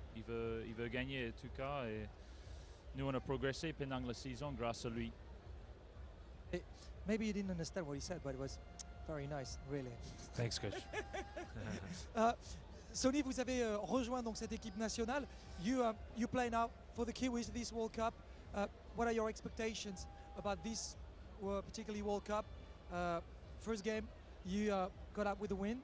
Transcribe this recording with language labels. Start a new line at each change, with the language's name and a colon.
French: Il veut gagner en tout cas, et nous on a progressé pendant la saison grâce à lui.
English: Maybe you didn't understand what he said, but it was very nice, really. Thanks, coach.
French: Sonny, vous avez rejoint donc cette équipe nationale.
English: You play now for the Kiwis this World Cup. What are your expectations about this particularly World Cup? First game, you got up with a win.